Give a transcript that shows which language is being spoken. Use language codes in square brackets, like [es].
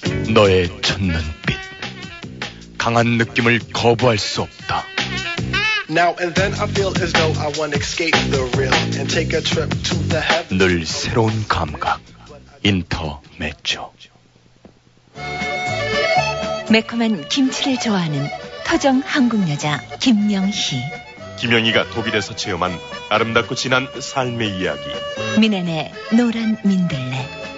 [ko] 너의 첫 눈빛 강한 느낌을 거부할 수 없다. [en] Now and then I feel as though I want to escape the real and take a trip to the heaven. [ko] 늘 새로운 감각 인터메초. 매콤한 김치를 좋아하는 터정 한국 여자 김명희. 김명희가 독일에서 체험한 아름답고 진한 삶의 이야기. 미넨의 노란 민들레.